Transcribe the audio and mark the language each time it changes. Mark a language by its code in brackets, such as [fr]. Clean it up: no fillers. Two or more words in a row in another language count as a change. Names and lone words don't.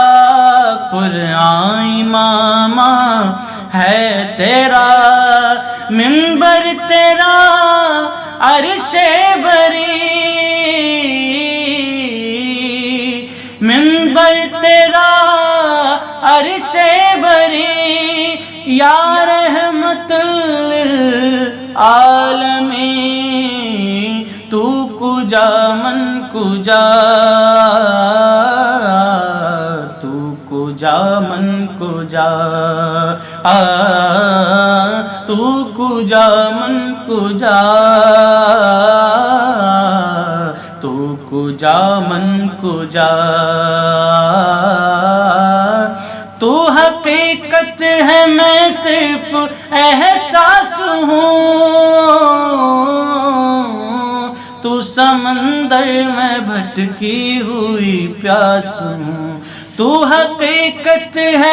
[ur] قرآن امامہ ہے تیرا، منبر تیرا عرش بری، منبر تیرا عرش بری، [ar] یا رحمت للعالمین، [fa] تو کجا من کجا، تو کجا من کجا، تو کجا من کجا، تو کجا من کجا، [ur] تو حقیقت ہے میں صرف احساس ہوں، تو سمندر میں بھٹکی ہوئی پیاس ہوں، تو تو حقیقت ہے